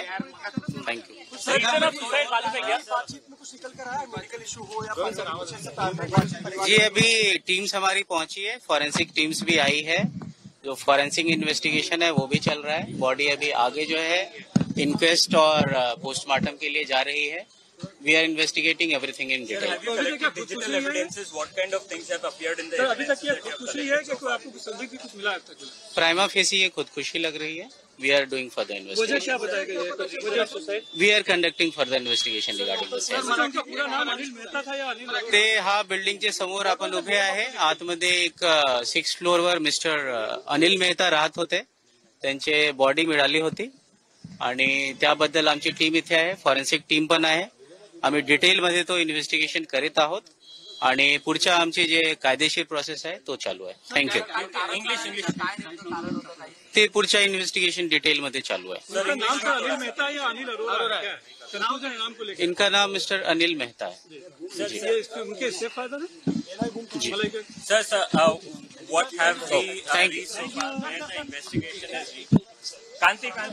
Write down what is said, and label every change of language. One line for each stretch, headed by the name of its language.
Hindi: Thank you. जी अभी teams हमारी पहुंची है, फॉरेंसिक टीम्स भी आई है. जो फॉरेंसिक इन्वेस्टिगेशन है वो भी चल रहा है. बॉडी अभी आगे जो है इंक्वेस्ट और पोस्टमार्टम के लिए जा रही है.
English: We are investigating everything in detail. Digital evidences, what kind of things have appeared in the evidence?
Hindi: अभी तक ये खुदकुशी है कि आपको संदिग्ध भी कुछ मिला अब तक? प्राइमा फेसी ये खुदकुशी लग रही है.
English: We are doing further investigation.
Hindi: वजह क्या बताएगा ये? वजह suicide?
English: We are conducting further investigation regarding this.
Hindi: उनका पूरा नाम अनिल मेहता था या अनिल?
Marathi: ते हा बिल्डिंगच्या समोर आपण उभे आहे. आतमध्ये एक 6th फ्लोअरवर मिस्टर अनिल मेहता राहत होते. त्यांची बॉडी मिळाली होती आणि त्याबद्दल आमची टीम इथे आहे, फॉरेन्सिक टीम पण आहे. आम्ही डिटेलमध्ये तो इन्व्हेस्टिगेशन करीत आहोत आणि पुढच्या आमची जे कायदेशीर प्रोसेस आहे तो चालू आहे. थँक्यू. ते पुढच्या इन्व्हेस्टिगेशन डिटेलमध्ये चालू आहे.
Hindi: नाम था अनिल मेहता या अनिल अरोरा? नाम को लेकर इनका नाम मिस्टर अनिल मेहता है. जी. उनके इससे फायदा है जी
English: Sir. What have we thank you. Investigation is कांति